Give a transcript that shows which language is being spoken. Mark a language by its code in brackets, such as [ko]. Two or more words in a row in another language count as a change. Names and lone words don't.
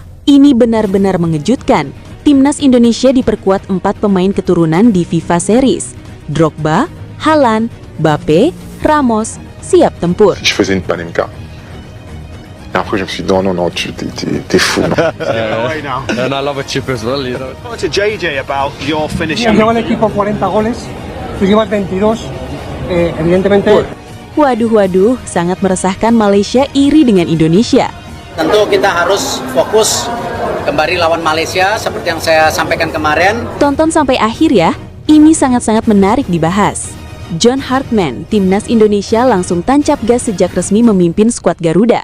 [id] Ini benar-benar mengejutkan. Timnas Indonesia diperkuat 4 pemain keturunan di FIFA Series. Drogba, Haaland, Mbappé, Ramos, siap tempur. [fr] Je faisais une Panenka. Et après, je me suis dit, non, t'es fou. [en] And I love a chip as well, you know. Talk to JJ about your finishing. [es] Lleva el equipo 40 goles, tú llevas 22, evidentemente... [id] Waduh, sangat meresahkan. Malaysia iri dengan Indonesia. Tentu kita harus fokus kembali lawan Malaysia seperti yang saya sampaikan kemarin. Tonton sampai akhir ya, ini sangat-sangat menarik dibahas. John Hartman, Timnas Indonesia langsung tancap gas sejak resmi memimpin skuad Garuda.